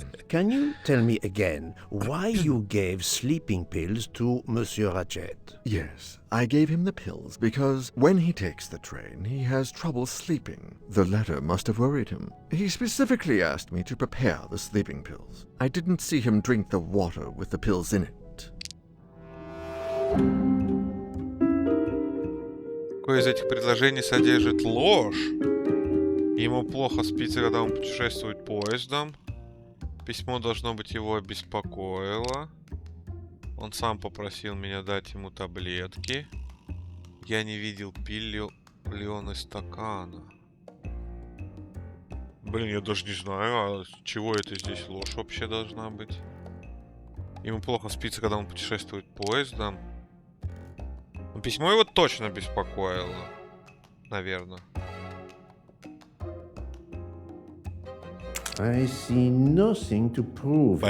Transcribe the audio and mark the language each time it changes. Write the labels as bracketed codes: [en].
[en] Can you tell me again why you gave sleeping pills to Monsieur Ratchet? Yes, I gave him the pills because when he takes the train, he has trouble sleeping. The letter must have worried him. He specifically asked me to prepare the sleeping pills. I didn't see him drink the water with the pills in it. [ru] Какое из этих предложений содержит ложь? Ему плохо спится, когда он путешествует поездом. Письмо, должно быть, его обеспокоило. Он сам попросил меня дать ему таблетки. Я не видел, пил ли он из стакана. Блин, я даже не знаю, а чего это здесь ложь вообще должна быть. Ему плохо спится, когда он путешествует поездом. Но письмо его точно беспокоило. Наверное. [en] I see nothing to prove he's